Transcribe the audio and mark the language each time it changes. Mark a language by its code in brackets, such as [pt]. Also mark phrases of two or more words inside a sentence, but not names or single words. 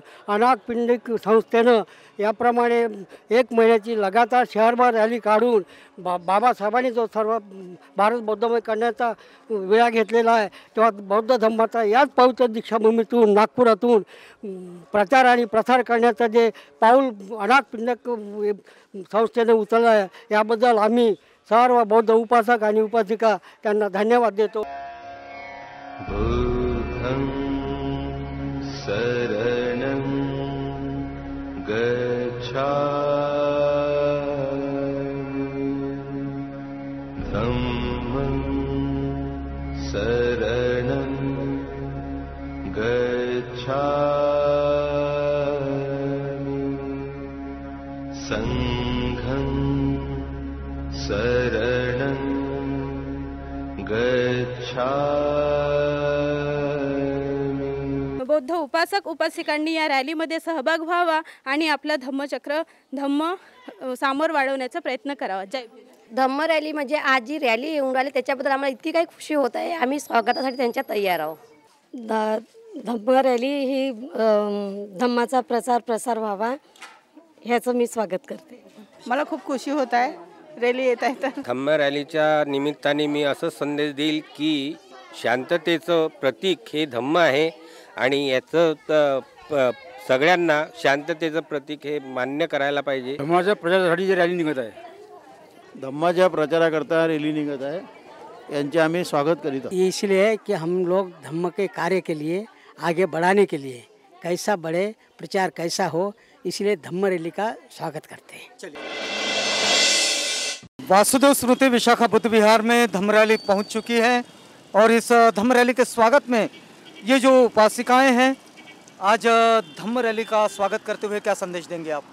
[mr] अनाथ पिंडक संस्थेनं याप्रमाणे 1 महिन्याची लगातार शहरभर रॅली काढून बाबासाहेबांनी जो सर्व भारत बौद्धमय करण्याचा वेळा घेतलेला आहे तेव्हा बौद्ध धम्माचा याच पवित्र दीक्षाभूमीतून नागपुरातून प्रचार आणि प्रसार करण्याचं जे पाऊल अनाथ पिंडक संस्थेने उचललं आहे याबद्दल आम्ही सर्व बौद्ध उपासक आणि उपासिका त्यांना धन्यवाद देतो. [pi] बुद्धं शरणं गच्छामि धम्मं शरणं गच्छामि संघं शरणं गच्छामि. [mr] बौद्ध उपासक उपासिकांनी या रॅलीमध्ये सहभाग व्हावा आणि आपलं धम्म सामोर वाढवण्याचा प्रयत्न करावा. जय भीम. धम्म रॅली म्हणजे आज जी रॅली येऊन राहिली त्याच्याबद्दल आम्हाला इतकी काही खुशी होत आहे. आम्ही स्वागतासाठी त्यांच्या तयार आहोत. धम्म रॅली ही धम्माचा प्रसार व्हावा ह्याचं मी स्वागत करते. मला खूप खुशी होत आहे रॅली येत आहे तर. धम्म रॅलीच्या निमित्ताने मी असं संदेश देईल की शांततेचं प्रतीक हे धम्म आहे आणि याचं सगळ्यांना शांततेचं प्रतीक हे मान्य करायला पाहिजे. धम्माच्या प्रचारासाठी जी रॅली निघत आहे, [hi] धम्माच्या प्रचाराकरता रैली निकलता है, यांचे हमें स्वागत करी था. ये इसलिए है कि हम लोग धम्म के कार्य के लिए आगे बढ़ाने के लिए कैसा बढ़े, प्रचार कैसा हो, इसलिए धम्म रैली का स्वागत करते हैं. वासुदेव स्मृति विशाखा बुद्ध विहार में धम्म रैली पहुँच चुकी है और इस धम्म रैली के स्वागत में ये जो उपासिकाएं हैं आज धम्म रैली का स्वागत करते हुए क्या संदेश देंगे आप?